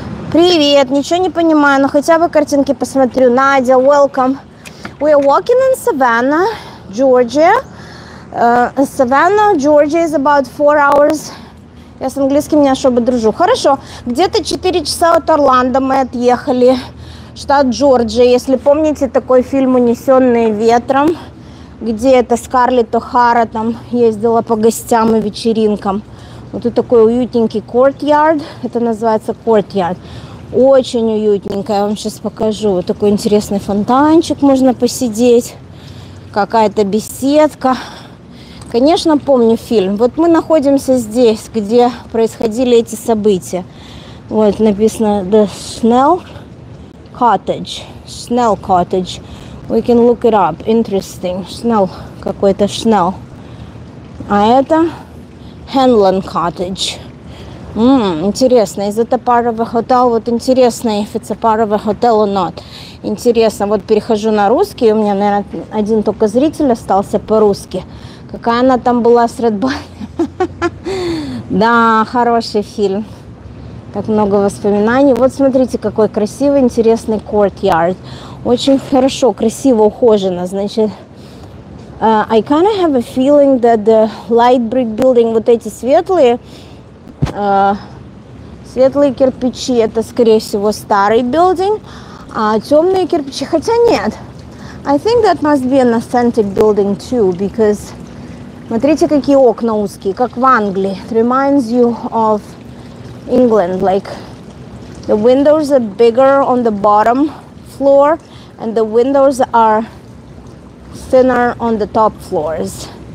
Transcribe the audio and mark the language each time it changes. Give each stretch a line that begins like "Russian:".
Russian: Привет, ничего не понимаю, но хотя бы картинки посмотрю.
English: Надя, welcome. We are walking in Savannah, Georgia. Savannah, Georgia is about 4 hours.
Russian: Я с английским не особо дружу. Хорошо, где-то 4 часа от Орландо мы отъехали. Штат Джорджия. Если помните такой фильм «Унесенные ветром», где это Скарлетт О'Хара там ездила по гостям и вечеринкам. Вот тут такой уютненький courtyard. Это называется courtyard. Очень уютненько. Я вам сейчас покажу. Вот такой интересный фонтанчик. Можно посидеть. Какая-то беседка. Конечно, помню фильм. Вот мы находимся здесь, где происходили эти события. Вот написано The Schnell Cottage.
English: Schnell Cottage. We can look it up. Interesting. Schnell.
Russian: Какой-то Schnell. А это Hanlon Cottage. Интересно.
English: Is it a part of a hotel?
Russian: Вот интересно,
English: if it's a part of a hotel or not.
Russian: Интересно. Вот перехожу на русский. У меня, наверное, один только зритель остался по-русски. Какая она там была с Red Bull. Да, хороший фильм. Так много воспоминаний. Вот смотрите, какой красивый, интересный courtyard. Очень хорошо, красиво, ухожено. Значит,
English: I kind of have a feeling that the light brick building,
Russian: вот эти светлые кирпичи, это, скорее всего, старый building, а темные кирпичи, хотя нет.
English: I think that must be an authentic building too, because
Russian: смотрите, какие окна узкие, как в Англии.
English: It reminds you of England, like the windows are bigger on the bottom floor and the windows are thinner on the top floors.